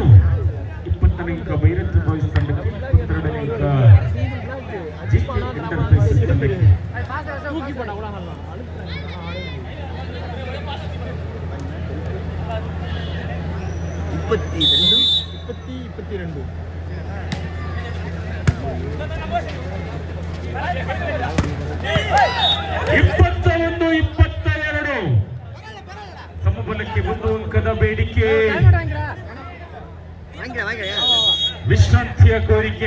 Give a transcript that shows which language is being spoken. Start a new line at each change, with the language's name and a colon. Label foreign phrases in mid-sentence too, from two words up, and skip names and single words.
Kannada: 20ನೇ ಅಂಕ ಭೈರತಿ ಬಾಯ್ಸ್ ತಂಡಕ್ಕೆ, 22ನೇ ಅಂಕ ಜಿಕೆ ಎಂಟರ್ಪ್ರೈಸಸ್ ತಂಡಕ್ಕೆ.
Tamil: தூக்கி போட்டா கூட நல்லா
Kannada: ಇಪ್ಪತ್ತಿ 22 21-22 ಸಮಬಲಕ್ಕೆ 1 ಅಂಕದ ಬೇಡಿಕೆ, ವಿಶ್ರಾಂತಿಯ ಕೋರಿಕೆ.